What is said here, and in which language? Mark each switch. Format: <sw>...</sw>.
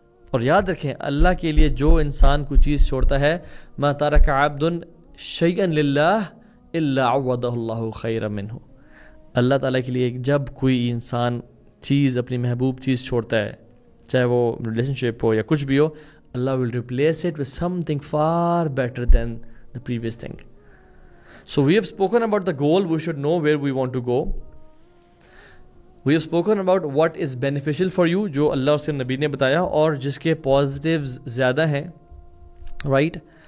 <ur>اور یاد رکھیں اللہ کے لیے جو انسان کوئی چیز چھوڑتا ہے،</ur> <ar>ما ترک عبد شیئا للہ الا عوضہ اللہ خیرا منہ.</ar> <ur>اللہ تعالیٰ کے لیے جب کوئی انسان چیز، اپنی محبوب چیز چھوڑتا ہے، چاہے وہ ریلیشن شپ ہو یا کچھ بھی ہو، اللہ</ur> <en>will replace it with something far better than the previous thing. So we have spoken about the goal. We should know where we want to go. We have spoken about what is beneficial for you,</en> <ur>جو اللہ اس کے نبی نے بتایا اور جس کے positives زیادہ ہیں,</ur> <en>right?</en>